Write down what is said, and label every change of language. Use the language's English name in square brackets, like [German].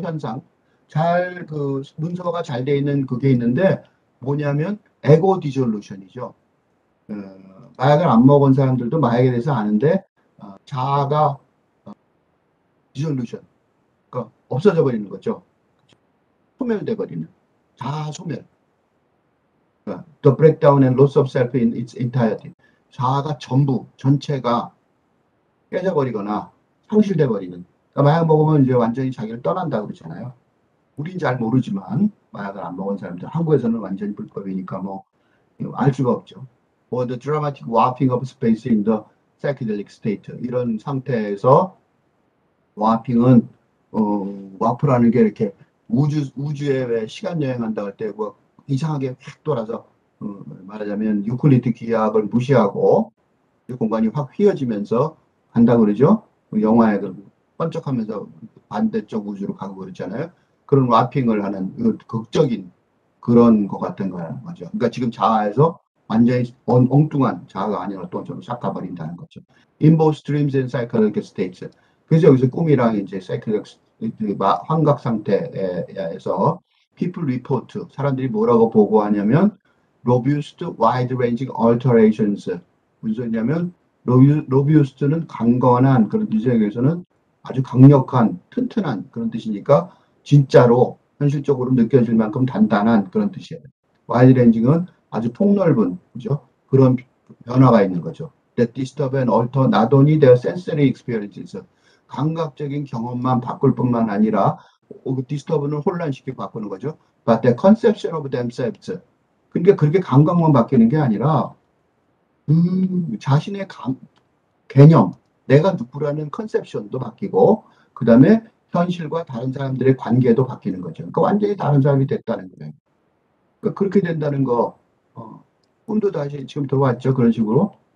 [Korean] 현상 잘 문서가 잘 돼 있는 그게 있는데 뭐냐면 에고 디졸루션이죠. 마약을 안 먹은 사람들도 마약에 대해서 아는데 자아가 디졸루션 그러니까 없어져 버리는 거죠. 소멸돼 버리는 자아 소멸. [English] The breakdown and loss of self in its entirety. [Korean] 자아가 전체가 깨져버리거나 상실돼 버리는. 그러니까 마약 먹으면 이제 완전히 자기를 떠난다 그러잖아요. 우린 잘 모르지만 마약을 안 먹은 사람들 한국에서는 완전히 불법이니까 뭐 알 수가 없죠. [English] or the dramatic warping of space in the psychedelic state. [Korean] 이런 상태에서 와핑은 와프라는 게 이렇게 우주에 왜 시간 여행한다 할 때 이상하게 확 돌아서 말하자면 유클리드 기하학을 무시하고 공간이 확 휘어지면서 간다 그러죠. 그 영화에 번쩍하면서 반대쪽 우주로 가고 그랬잖아요. 그런 와핑을 하는 극적인 그런 것 같은 거죠. 그러니까 지금 자아에서 완전히 엉뚱한 자아가 아닌 어떤 쪽으로 싹 가버린다는 거죠. [English] In both dreams and psychedelic states. [Korean] 그래서 여기서 꿈이랑 이제 psychedelic 환각 상태에서 [English] people report [Korean] 사람들이 뭐라고 보고하냐면 [English] robust, wide-ranging alterations. [Korean] 무슨 소리냐면 로비우스트는 강건한 그런 뜻에서는 아주 강력한 튼튼한 그런 뜻이니까 진짜로 현실적으로 느껴질 만큼 단단한 그런 뜻이에요. 와이드렌징은 아주 폭넓은 그죠? 그런 변화가 있는 거죠. [English] That disturb and alter not only their sensory experiences. [Korean] 감각적인 경험만 바꿀 뿐만 아니라 디스터브는 혼란시키고 바꾸는 거죠. [English] But the conception of themselves. [Korean] 그러니까 그렇게 감각만 바뀌는 게 아니라 자신의 개념, 내가 누구라는 컨셉션도 바뀌고, 그 다음에 현실과 다른 사람들의 관계도 바뀌는 거죠. 그러니까 완전히 다른 사람이 됐다는 거예요. 그러니까 그렇게 된다는 거, 꿈도 다시 지금 들어왔죠. 그런 식으로.